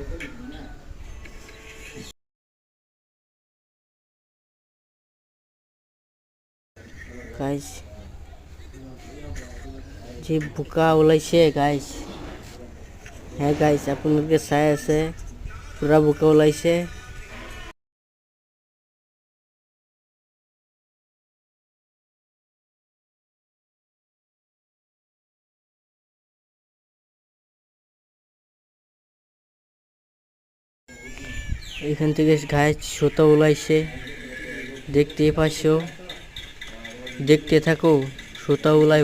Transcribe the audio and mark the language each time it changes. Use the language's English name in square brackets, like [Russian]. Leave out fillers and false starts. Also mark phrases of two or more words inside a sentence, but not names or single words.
[Assamese] গাইছ যি বোকা ওলাইছে গাইছ, হে গাইছ আপোনালোকে চাই আছে, পুৰা বোকা ওলাইছে। [Bangla] এখান থেকে গাইছ [Assamese] সুতা ওলাইছে, [Bangla] দেখতে পাচ্ছ, দেখতে থাকো, [Assamese] সুতা ওলাইব।